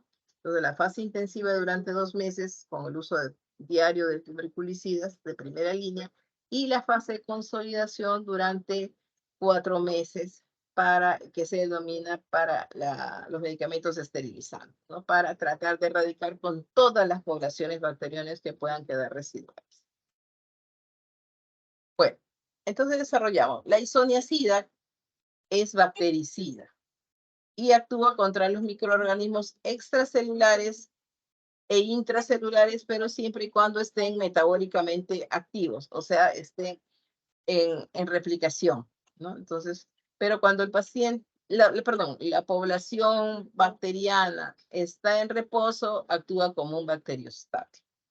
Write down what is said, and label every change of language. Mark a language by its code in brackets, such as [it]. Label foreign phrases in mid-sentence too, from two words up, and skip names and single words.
[es] Entonces, la fase intensiva durante 2 meses con el uso diario de tuberculicidas de primera línea y la fase de consolidación durante 4 meses para que se denomina para los medicamentos esterilizantes, ¿no? Para tratar de erradicar con todas las poblaciones bacterianas que puedan quedar residuales. Bueno, entonces desarrollamos. La isoniazida es bactericida y actúa contra los microorganismos extracelulares e intracelulares, pero siempre y cuando estén metabólicamente activos, o sea, estén en replicación, ¿no? Entonces, pero cuando el paciente, la población bacteriana está en reposo, actúa como un bacteriostático.